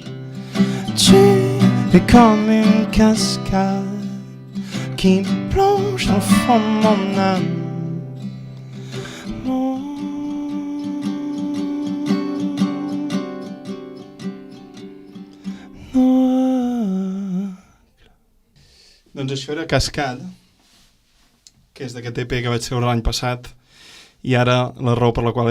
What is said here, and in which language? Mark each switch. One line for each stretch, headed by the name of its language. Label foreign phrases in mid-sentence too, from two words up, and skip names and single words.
French: Tu es comme une cascade qui plonge dans le fond de mon âme.
Catalan: Doncs això era Cascade, que és d'aquest EP que vaig treure l'any passat, i ara la raó per la qual he